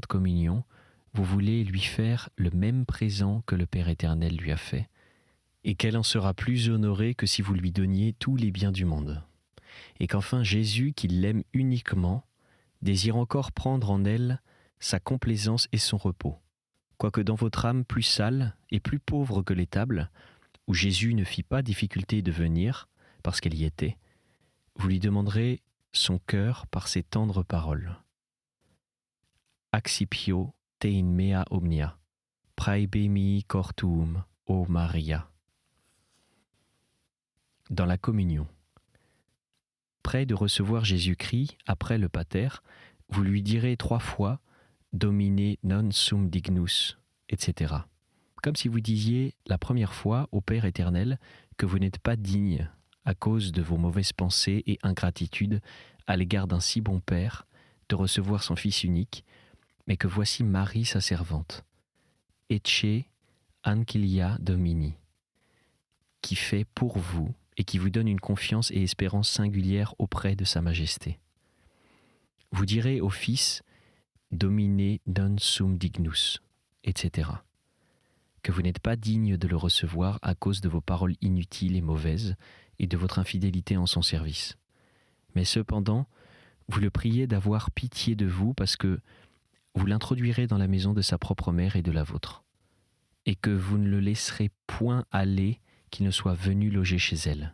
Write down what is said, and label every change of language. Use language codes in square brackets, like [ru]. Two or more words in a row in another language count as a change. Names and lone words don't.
[fr] Communion, vous voulez lui faire le même présent que le Père éternel lui a fait, et qu'elle en sera plus honorée que si vous lui donniez tous les biens du monde, et qu'enfin Jésus, qui l'aime uniquement, désire encore prendre en elle sa complaisance et son repos, quoique dans votre âme plus sale et plus pauvre que l'étable, où Jésus ne fit pas difficulté de venir, parce qu'elle y était, vous lui demanderez son cœur par ces tendres paroles. [la] Accipio te in mea omnia, praebe mihi cor tuum, ô Maria. [fr] Dans la communion. Près de recevoir Jésus-Christ, après le Pater, vous lui direz 3 fois « [la] Domine non sum dignus », [fr] etc. Comme si vous disiez la première fois au Père éternel que vous n'êtes pas digne à cause de vos mauvaises pensées et ingratitude à l'égard d'un si bon Père, de recevoir son Fils unique, mais que voici Marie sa servante, [la] Ecce ancilia Domini, [fr] qui fait pour vous et qui vous donne une confiance et espérance singulière auprès de Sa Majesté. Vous direz au Fils « [la] Domine non sum dignus », [fr] etc., que vous n'êtes pas digne de le recevoir à cause de vos paroles inutiles et mauvaises et de votre infidélité en son service. Mais cependant, vous le priez d'avoir pitié de vous parce que vous l'introduirez dans la maison de sa propre mère et de la vôtre, et que vous ne le laisserez point aller qu'il ne soit venu loger chez elle.